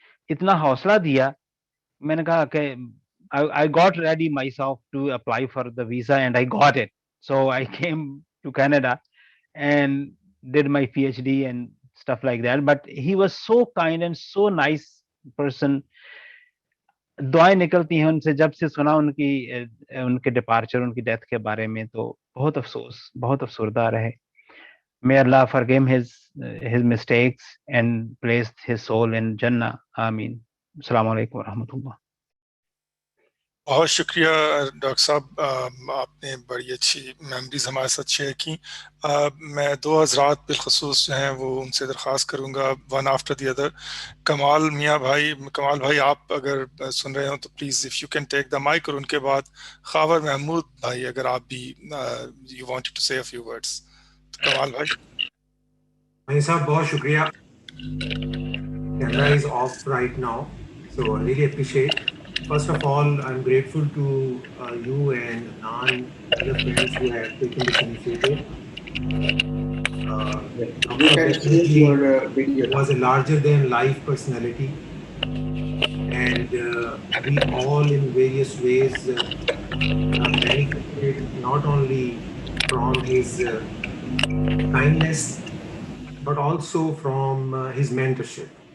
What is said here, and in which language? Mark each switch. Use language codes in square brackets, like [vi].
[ur] اتنا حوصلہ دیا. میں نے کہا کہ [en] I got ready myself to apply for the visa, and I got it. So I came to Canada and did my PhD and stuff like that. But he was so kind and so nice person. [ur] دعائیں نکلتی ہیں ان سے جب سے سنا ان کے departure, ان کی death کے بارے میں, تو بہت افسوس, بہت افسردہ رہے. [en] May Allah forgive his mistakes and place his soul in Jannah. [ar] Ameen. Assalamu alaikum wa rahmatullah. [ur] بہت شکریہ ڈاکٹر صاحب, آپ نے بڑی اچھی میموریز ہمارے ساتھ شیئر کی. میں دو حضرات بالخصوص جو ہیں وہ ان سے درخواست کروں گا, [en] One after the other. [ur] کمال میاں بھائی, کمال بھائی آپ اگر سن رہے ہوں تو [en] please if you can take the mic, [ur] اور ان کے بعد خاور محمود بھائی اگر آپ بھی [en] You wanted to say a few words. [ur] کمال بھائی. بھائی صاحب بہت شکریہ. [en] Camera is off right now, so I really appreciate. First of all, I'm grateful to you and Nan and other friends who have taken this initiative. Dr. definitely was a larger than life personality, and we all in various ways benefited not only from his kindness but also from his mentorship.